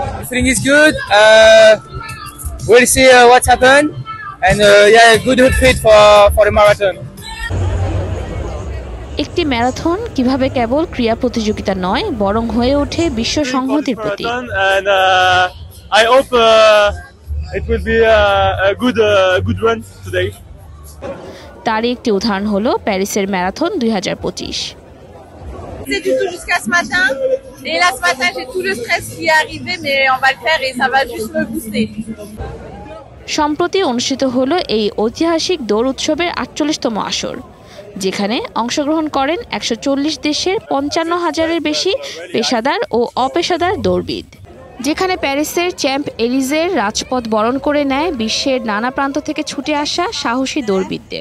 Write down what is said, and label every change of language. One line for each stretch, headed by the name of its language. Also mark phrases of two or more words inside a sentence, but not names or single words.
English: feeling is good. We'll see what's happened, and yeah, good outfit for the marathon.
Bangla: একটি ম্যারাথন কিভাবে কেবল ক্রীড়া প্রতিযোগিতা নয় বরং হয়ে ওঠে বিশ্ব সংহতির প্রতীক।
English: I hope it will be a good run today.
Bangla: তারই একটি উদাহরণ হলো প্যারিসের ম্যারাথন 2025।
French: C'est du tout jusqu'à ce matin. Et là, ce matin, j'ai tout le stress qui est arrivé, mais on va le faire et ça va juste me booster.
Bangla: সম্প্রতি অনুষ্ঠিত হলো এই ঐতিহাসিক দৌড় উৎসবের 48তম আসর, যেখানে অংশগ্রহণ করেন 140 দেশের 55,000-এর বেশি পেশাদার ও অপেশাদার দৌড়বিদ। যেখানে প্যারিসের চ্যাম্প এলিজের রাজপথ বরণ করে নেয় বিশ্বের নানা প্রান্ত থেকে ছুটে আসা সাহসী দৌড়বিদদের।